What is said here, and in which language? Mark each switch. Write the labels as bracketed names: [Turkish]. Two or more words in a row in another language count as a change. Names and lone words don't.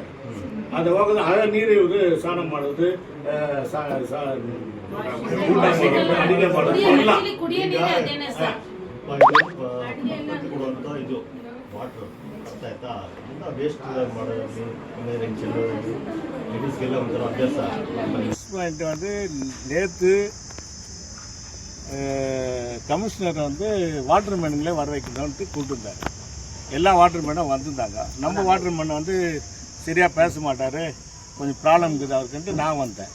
[Kannada] ಅದು ಹೋಗೋದು ಹಳೆ ನೀರು ಇವರು ಸ್ನಾನ ಮಾಡೋದು, ಅಡಿಗೆ ಮಾಡೋದು ಎಲ್ಲ. ಕುಡಿಯೋ ನೀರೇ ಅದೇನೆ ಸರ್. ಕೊಡುವಂತ ಇದು ವಾಟರ್ ಅರ್ಥ ಆಯ್ತಾ? ವೇಸ್ಟ್ ಮಾಡೋದ್ರಲ್ಲಿ ಲೇಡೀಸ್ಗೆಲ್ಲ ಒಂಥರ ಅಭ್ಯಾಸ. [Tamil] பாயிண்ட் வந்து நேற்று கமிஷனர் வந்து வாட்டர் மேனுங்களே வர வைக்கணும்ட்டு கூப்பிட்டுருந்தாரு. எல்லா வாட்டர் மேனும் வந்திருந்தாங்க. நம்ம வாட்டர் மேன் வந்து சரியாக பேச மாட்டார், கொஞ்சம் ப்ராப்ளம் இருக்குது அவருக்குன்ட்டு நான் வந்தேன்.